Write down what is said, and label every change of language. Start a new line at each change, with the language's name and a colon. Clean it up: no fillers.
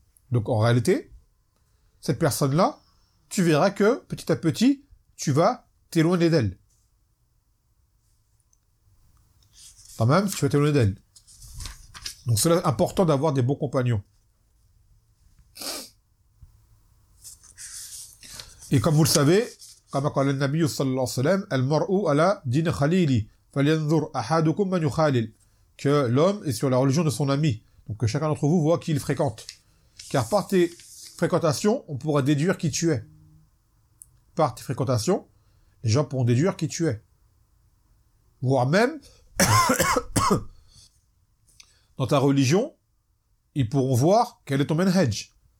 French: Donc en réalité, cette personne-là, tu verras que petit à petit, tu vas t'éloigner d'elle. Pas même, tu vas t'éloigner d'elle. Donc c'est important d'avoir des bons compagnons. Et comme vous le savez,
Arabic: كما قال النبي صلى الله عليه وسلم المرء على دين خليلي فلينظر أحدكم من يخالل.
French: Que l'homme est sur la religion de son ami. Donc que chacun d'entre vous voit qui il fréquente. Car par tes fréquentations, on pourra déduire qui tu es. Par tes fréquentations, les gens pourront déduire qui tu es. Voire même, dans ta religion, ils pourront voir quel est ton manhaj.